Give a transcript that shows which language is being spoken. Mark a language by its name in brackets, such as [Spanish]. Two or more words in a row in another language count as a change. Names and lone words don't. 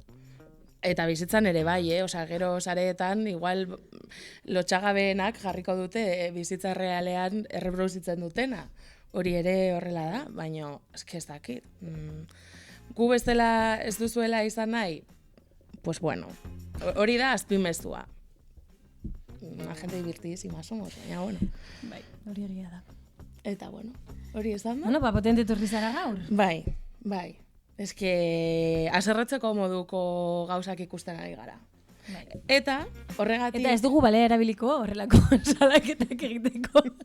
[Basque] Eta bizitzan ere bai, gero sareetan, igual lotxagabeenak jarriko dute bizitza realean erreproduzitzen dutena. Hori ere horrela da, baina ez dakit. Gu bestela ez duzuela izan nahi? [Spanish] Pues bueno, [Basque] hori da azpimezua. [Spanish] La gente divertidísima somos, [Basque] baina bueno. Bai, hori egia da. Eta bueno, hori esan da? Bueno, potente etorri zara gaur. Bai. Ez que haserretzeko moduko gauzak ikusten ari gara. Bai. Eta horregatik... Eta ez dugu balea erabiliko horrelako salaketak egiteko.